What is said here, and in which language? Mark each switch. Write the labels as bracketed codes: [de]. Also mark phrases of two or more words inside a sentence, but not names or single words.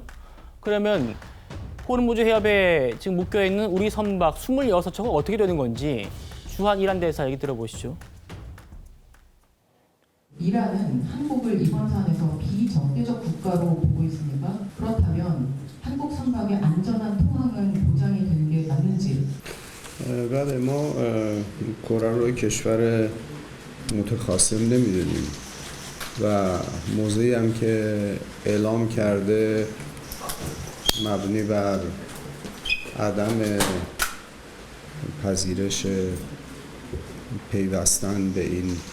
[ko] 그러면 호르무즈 해협에 지금 묶여있는 우리 선박 26척은 어떻게 되는 건지 주한 이란 대사 얘기 들어보시죠. 이란은 한국을 이번 사안에서 비정대적 국가로 보고 있습니까? 그렇다면 한국 선박의 안전한 통항은 보장이 되는 게 맞는지? [fa] بله ما کره رو کشور متخاصم نمیدونیم و موضعی هم که اعلام کرده مبنی بر عدم پذیرش پیوستن به این